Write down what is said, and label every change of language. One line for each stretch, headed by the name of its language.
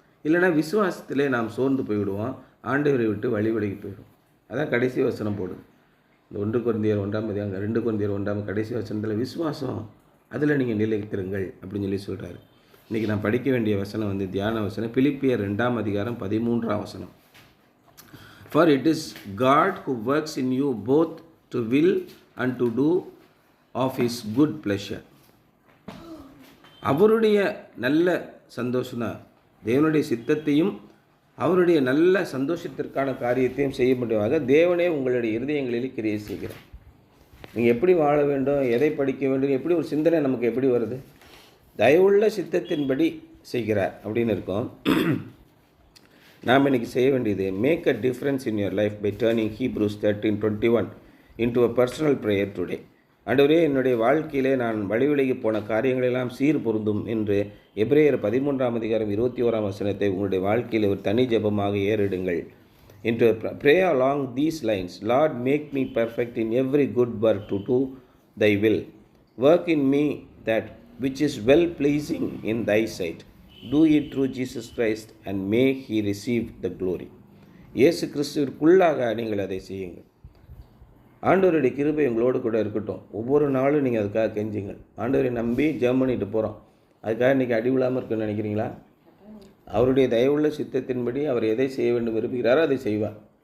Tamil: இல்லைனா விசுவாசத்திலே நாம் சோர்ந்து போய்விடுவோம், ஆண்டவரை விட்டு வழி விலகி போயிடும். அதான் கடைசி வசனம் போடுது. இந்த 1 கொரிந்தியர் 1ஆம் அதிகாரம் 2 கொரிந்தியர் 1ஆம் கடைசி வசனத்தில் விசுவாசம், அதில் நீங்கள் நிலைத்திருங்கள் அப்படின்னு சொல்கிறாரு. இன்றைக்கி நான் படிக்க வேண்டிய வசனம் தியான வசனம் பிலிப்பியர் 2ஆம் அதிகாரம் 13ஆம் வசனம்.
English: For it is God who works in you both to will and to do of his good pleasure.
Tamil: அவருடைய நல்ல சந்தோஷம் தான், தேவனுடைய சித்தத்தையும் அவருடைய நல்ல சந்தோஷத்திற்கான காரியத்தையும் செய்ய முடியாத தேவனே உங்களுடைய இருதயங்களில் கிரியை செய்கிறார். நீங்கள் எப்படி வாழ வேண்டும், எதை படிக்க வேண்டும், எப்படி ஒரு சிந்தனை நமக்கு எப்படி வருது, தயவுள்ள சித்தத்தின்படி செய்கிறார் அப்படின்னு இருக்கோம். நாம் இன்றைக்கி செய்ய வேண்டியது
English: Make a difference in your life by turning Hebrews 13:21 into a personal prayer today.
Tamil: ஆண்டவரே, என்னுடைய வாழ்க்கையிலே நான் வழிவிலகி போன காரியங்களெல்லாம் சீர் பொருந்தும் என்று எபிரேயர் 13ஆம் அதிகாரம் 21ஆம் வசனத்தை உங்களுடைய வாழ்க்கையில் ஒரு தனி ஜெபமாக ஏறிடுங்கள்.
English: into pray along these lines. Lord, make me perfect in every good work to do thy will. Work in me that which is well pleasing in thy sight. Do it through Jesus Christ and may he receive the glory.
Tamil: இயேசு கிறிஸ்துவிற்குள்ளாக நீங்கள் அதை செய்யுங்கள். ஆண்டவருடைய கிருபை உங்களோடு கூட இருக்கட்டும். ஒவ்வொரு நாளும் நீங்கள் அதுக்காக கெஞ்சுங்கள். ஆண்டவரை நம்பி ஜெபம் பண்ணிட்டு போகிறோம், அதுக்காக இன்றைக்கி அடி விழாமல் இருக்குன்னு நினைக்கிறீங்களா? அவருடைய தயவுள்ள சித்தத்தின்படி அவர் எதை செய்ய வேண்டும் விரும்புகிறாரோ அதை செய்வார்.